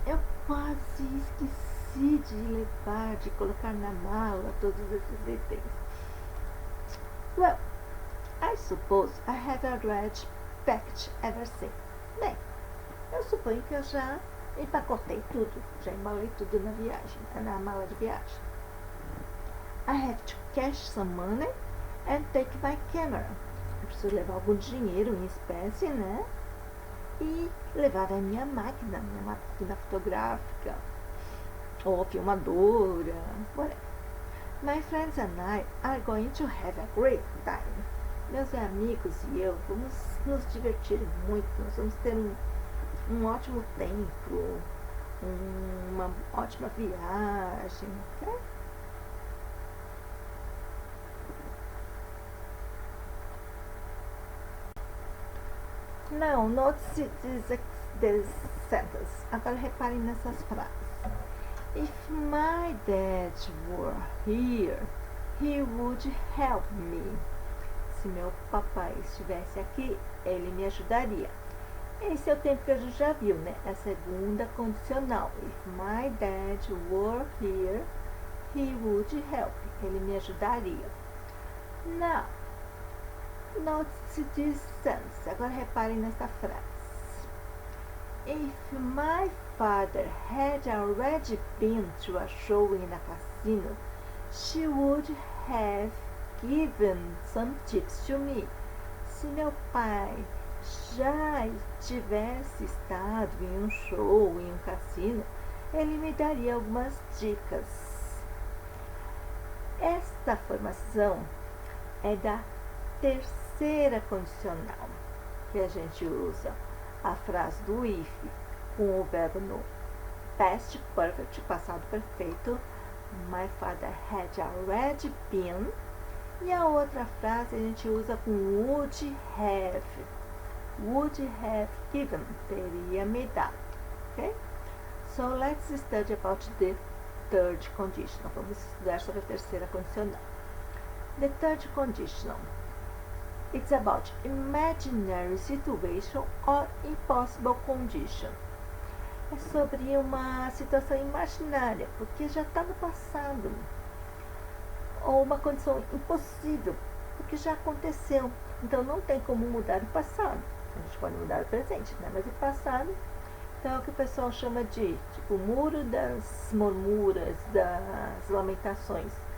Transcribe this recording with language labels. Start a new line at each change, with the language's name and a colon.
Portuguese: Eu quase esqueci de levar, de colocar na mala todos esses itens.
English: Well, I suppose I had already packed everything.
Portuguese: Bem, eu suponho que eu já empacotei tudo, já embalei tudo na viagem, na mala de viagem.
English: I have to cash some money and take my camera.
Portuguese: Eu preciso levar algum dinheiro em espécie, né? E levar a minha máquina fotográfica, ou filmadora,
English: whatever. My friends and I are going to have a great time.
Portuguese: Meus amigos e eu vamos nos divertir muito, nós vamos ter um ótimo tempo, uma ótima viagem, ok?
English: Now, notice this sentence.
Portuguese: Agora reparem nessas frases.
English: If my dad were here, he would help me.
Portuguese: Se meu papai estivesse aqui, ele me ajudaria. Esse é o tempo que a gente já viu, né? A segunda condicional.
English: If my dad were here, he would help.
Portuguese: Ele me ajudaria.
English: Now, notice this sentence.
Portuguese: Agora reparem nessa frase.
English: If my father had already been to a show in a casino, she would have given some tips to me.
Portuguese: Se meu pai já tivesse estado em um show, em um cassino, ele me daria algumas dicas. Esta formação é da terceira condicional, que a gente usa a frase do if com o verbo no past perfect, passado perfeito.
English: My father had already been.
Portuguese: E a outra frase a gente usa com
English: would have. Would have given,
Portuguese: teria me dado.
English: Okay? So let's study about the third conditional.
Portuguese: Vamos estudar sobre a terceira condicional.
English: The third conditional. It's about imaginary situation or impossible condition.
Portuguese: É sobre uma situação imaginária, porque já está no passado. Ou uma condição impossível, porque já aconteceu. Então não tem como mudar o passado. A gente pode mudar o presente, né? Mas o passado, então é o que o pessoal chama de tipo muro das murmuras, das lamentações.